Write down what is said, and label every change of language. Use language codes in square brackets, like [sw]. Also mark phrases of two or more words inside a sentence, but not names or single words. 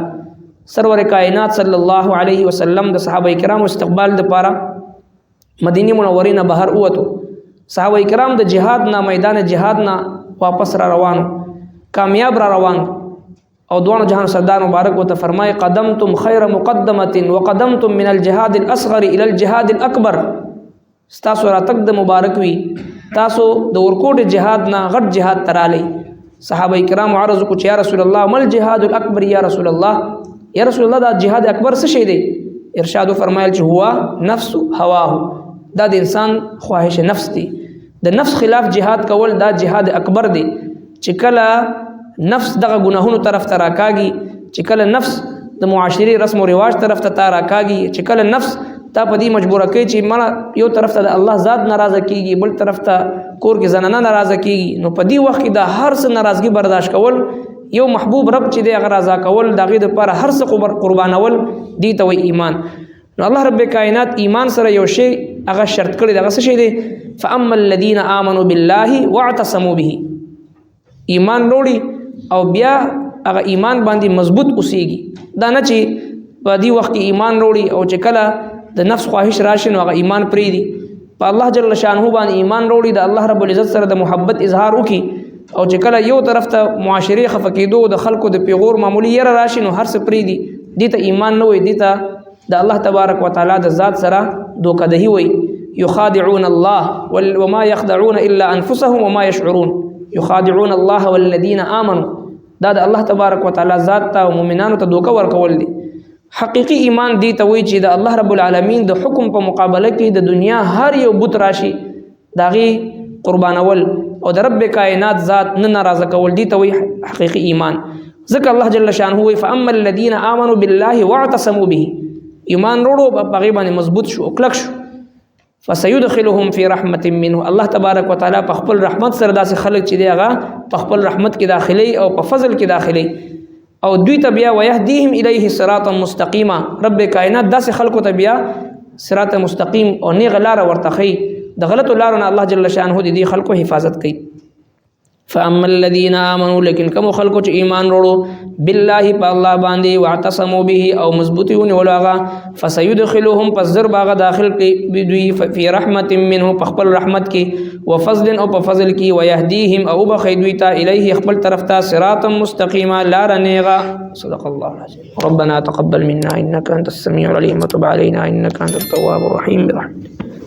[ps] سرور کائنات صلی الله علیه وسلم د صحابه کرامو استقبال دپاره مدینه منورې نه بهر ووتو. صحابه کرام د جهاد نه میدان جهاد نه واپس را روانو، کامیاب را روان، او دوانو جهان سردار مبارک ورته فرمای [ar] قدمتم خیر مقدمه وقدمتم من الجهاد الاصغر الى الجهاد الاکبر. [ps] ستاسو راتګ د مبارک وي، تاسو د ورکوټ جهاد نه غټ جهاد ترالی. صحابه کرام عرض کو چې [ar] یا رسول الله مل جهاد الاکبر یا رسول الله، یا رسول الله [ps] دا جهاد اکبر څه شی دی؟ ارشاد فرمایل چې [ar] هو نفس هواه، [ps] دا د انسان خواهش نفس دی. د نفس خلاف جهاد کول دا جهاد اکبر دی. چې کله نفس دغه گناهونو طرف ته راکاږي، چې کله نفس د معاشري رسم و رواج طرف ته راکاږي، چې کله نفس تا په دې مجبوره کوي چې مړه یو طرف ته د الله ذات ناراضه کیږي، بل طرف ته کور کې زنانه ناراضه کیږي، نو په دې وخت کې دا هر څه ناراضګي برداشت کول، یو محبوب رب چې دی هغه رضا کول، د هغې دپاره هر څه قربانول، دې ته وایي ایمان. نو الله رب کائنات ایمان سره یو شی هغه شرط کړی دی، هغه څه شی دی؟ [ar] فاما الذین آمنوا بالله واعتصموا به. [ps] ایمان وروړي او بیا هغه ایمان باندې مضبوط اوسېږي. دا نه چې په دې وخت کې ایمان وروړي او چې کله د نفس خواهش راشي نو هغه ایمان پرېږدي. په الله جل شانه باندې ایمان وروړي، د الله رب العزت سره د محبت اظهار وکړي، او چې کله یو طرف ته معاشرې خفه کېدو د خلکو د پیغور معمولی یره راشي نو هر څه پرېږدي. دې ته ایمان نه وایي، دې ته د الله تبارک وتعالی د ذات سره دوکهدهي وایي. [ar] یخادعون الله وما یخدعون الا انفسهم وما یشعرون. یخادعون الله والذین آمنوا، [ps] دا د الله تبارک وتعالی ذات ته او مؤمنانو ته دوکه ورکول دي. حقیقي ایمان دی ته وایي چې د الله رب العالمین د حکم په مقابله کې د دنیا هر یو بت راشي د هغې قربانول او د رب کائنات ذات نه ناراضه کول، دی ته وایي حقیقي ایمان. ځکه الله جل شانه وایي [ar] فاما الذین آمنوا بالله واعتصموا به. [ps] ایمان وروړو په هغې باندې مضبوط شو او کلک شو، [ar] فسيدخلهم في رحمت منه. [ps] الله تبارک وتعالی په خپل رحمت سره داسې خلک چې دی هغه په خپل رحمت کې داخلي او په فضل کې داخلي، او دوی ته بیا [ar] ويهديهم الیه صراطا مستقیما. [ps] رب کائنات داسې خلکو ته بیا صراط مستقیم او نیغه لاره ورته ښیي، د غلطو لارو نه الله جل شانه د دې خلکو حفاظت کوي. [ar] فاما الذين امنوا [ps] لیکن کوم خلکو چې ایمان وروړو بالله په الله باندې [ar] واعتصموا به [ps] او مضبوطیون ولاغه فسيدخلهم پزر باغ داخل کې بدوی [ar] فی رحمت منه [ps] په خپل رحمت کې وفضل او په فضل کې ويهديهم او بخیدوی تا الیه خپل طرف ته [ar] صراطا مستقیما [ps] لار نیغه. [ar] صدق الله العظیم. ربنا تقبل منا انك انت السميع العليم وتب علينا انك انت التواب الرحيم برحمتك.